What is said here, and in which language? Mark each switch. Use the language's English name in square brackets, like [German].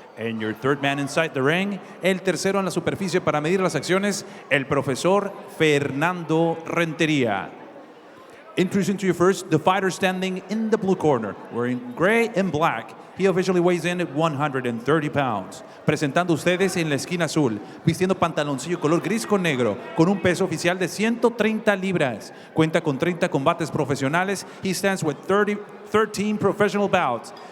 [English] And your third man inside the ring, [Spanish] el tercero en la superficie para medir las acciones, el profesor Fernando Rentería. [English] Introducing to you first, the fighter standing in the blue corner, wearing gray and black. He officially weighs in at 130 pounds. [Spanish] Presentando ustedes en la esquina azul, vistiendo pantaloncillo color gris con negro, con un peso oficial de 130 libras. Cuenta con 30 combates profesionales. [English] He stands with 13 professional bouts.